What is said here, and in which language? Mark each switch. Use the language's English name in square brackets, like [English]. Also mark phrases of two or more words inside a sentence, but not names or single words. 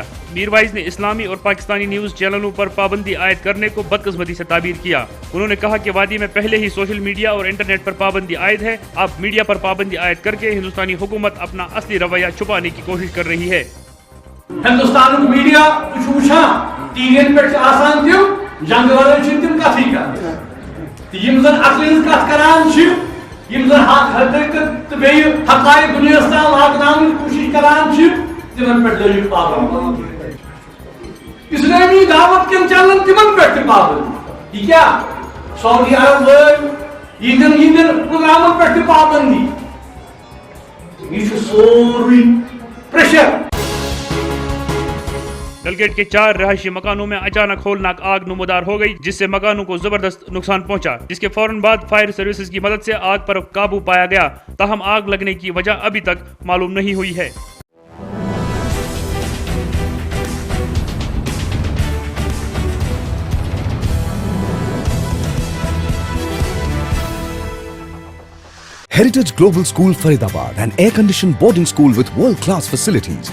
[Urdu] میروائز نے اسلامی اور پاکستانی نیوز چینلوں پر پابندی عائد کرنے کو بدقسمتی سے تعبیر کیا۔ انہوں نے کہا کہ وادی میں پہلے ہی سوشل میڈیا اور انٹرنیٹ پر پابندی عائد ہے، اب میڈیا پر پابندی عائد کر کے ہندوستانی حکومت اپنا اصلی رویہ چھپانے کی کوشش کر رہی ہے۔ [Kashmiri] ہندوستان میڈیا ٹی وی پہ آسان تم جنگ والے تم کتھی کر یم زن عقل ہز کت کران یم زن حقیقت بیٚیہِ حقائق دنیا تام واتناونٕچ کوشش کران تمن پہ لٲگِو پابند۔ اسلامی دعوت کٮ۪ن چینلن تمن پہ تہِ پابند۔ یہ کیا سعودی عرب لٲگۍ یِہنٛدٮ۪ن پروگرامن پہ تہِ پابندی۔ یہ چھُ سورُے پریشر۔ [Urdu] ڈلگیٹ کے 4 رہائشی مکانوں میں اچانک ہولناک آگ نمودار ہو گئی، جس سے مکانوں کو زبردست نقصان پہنچا، جس کے فوراً بعد فائر سروسز کی مدد سے آگ پر قابو پایا گیا. تاہم آگ لگنے کی وجہ ابھی تک معلوم نہیں ہوئی ہے. [English] Heritage Global School Faridabad, an air-conditioned boarding school with world-class facilities.